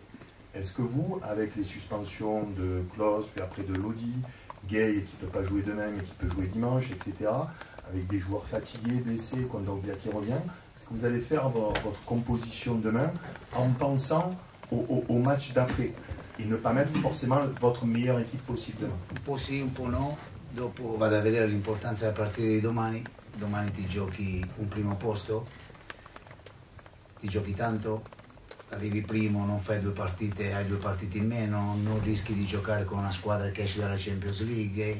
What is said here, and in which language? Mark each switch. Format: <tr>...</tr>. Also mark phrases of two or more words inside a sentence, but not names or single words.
<fr>Est-ce que vous, avec les suspensions de Klose, puis après de Lodi, Gay qui ne peut pas jouer demain mais qui peut jouer dimanche, etc., avec des joueurs fatigués, blessés, Kondogbia qui revient, est-ce que vous allez faire votre composition demain en pensant au match d'après e ne pas mettere forcément votre meilleure équipe possible demain?</fr> <it>Un po' sì, un po' no. Dopo vado a vedere l'importanza della partita di domani. Domani ti giochi un primo posto, ti giochi tanto, arrivi primo, non fai 2 partite, hai 2 partite in meno, non rischi di giocare con una squadra che esce dalla Champions League.</it>